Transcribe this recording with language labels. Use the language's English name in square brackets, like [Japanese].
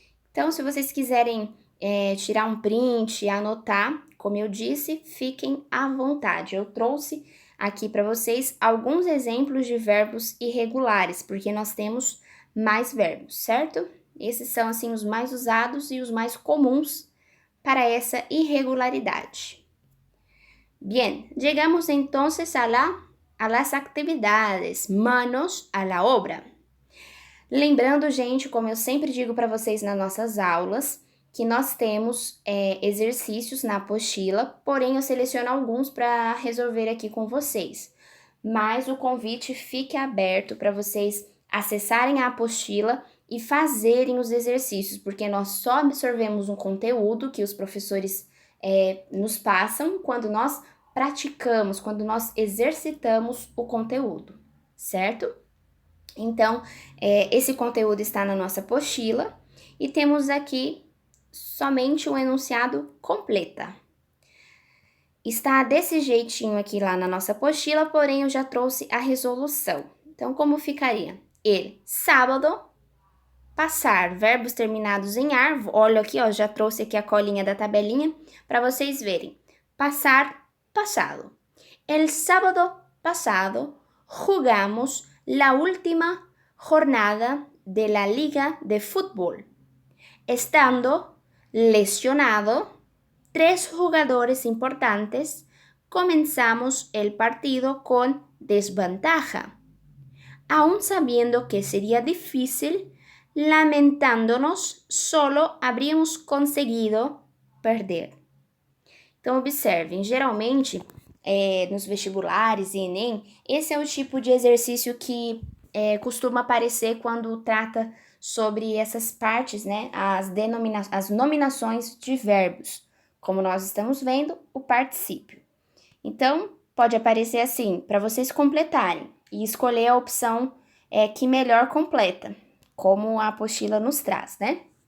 [Portuguese] Então, se vocês quiserem tirar um print e anotar, como eu disse, fiquem à vontade. Eu trouxe aqui para vocês alguns exemplos de verbos irregulares, porque nós temos mais verbos, certo? Esses são, assim, os mais usados e os mais comuns para essa irregularidade. [Spanish] Bien, llegamos entonces a las actividades, manos a la obra. [Portuguese] Lembrando, gente, como eu sempre digo para vocês nas nossas aulas, que nós temos exercícios na apostila, porém eu seleciono alguns para resolver aqui com vocês. Mas o convite fique aberto para vocês acessarem a apostila e fazerem os exercícios, porque nós só absorvemos um conteúdo que os professores nos passam quando nós praticamos, quando nós exercitamos o conteúdo, certo? Então, esse conteúdo está na nossa apostila e temos aqui somente um enunciado completa. Está desse jeitinho aqui lá na nossa apostila, porém eu já trouxe a resolução. Então, como ficaria? [Spanish] El sábado, [Portuguese] passar, verbos terminados em ar. Olha aqui, ó, já trouxe aqui a colinha da tabelinha para vocês verem. Passar, pasado. [Spanish] El sábado pasado jugamos la última jornada de la Liga de Fútbol, estando lesionado 3 jugadores importantes, comenzamos el partido con desventaja, aún sabiendo que sería difícil, lamentándonos, solo habríamos conseguido perder. [Portuguese] Então, observem, geralmente, nos vestibulares e Enem, esse é o tipo de exercício que costuma aparecer quando trata sobre essas partes, né, as nominações de verbos. Como nós estamos vendo, o particípio. Então, pode aparecer assim, para vocês completarem e escolher a opção que melhor completa, como a apostila nos traz, né?